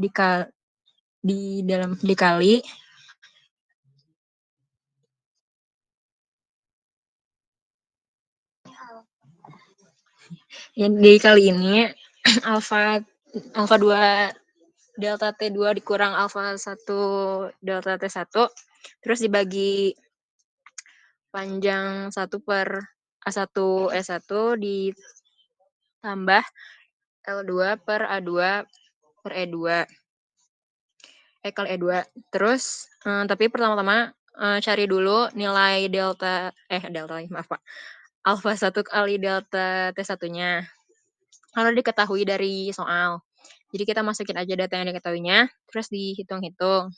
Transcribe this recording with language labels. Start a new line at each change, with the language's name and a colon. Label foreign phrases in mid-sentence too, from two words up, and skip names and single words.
Indonesian: dikali yang dikali ini alfa 2 delta T2 dikurang alfa 1 delta T1 terus dibagi panjang 1 per A1 E1 ditambah L2 per A2 per E2 kali E2. Terus tapi pertama-tama cari dulu nilai delta maaf Pak. Alfa 1 kali delta T1-nya. Kalau diketahui dari soal. Jadi kita masukin aja data yang diketahuinya, terus dihitung-hitung.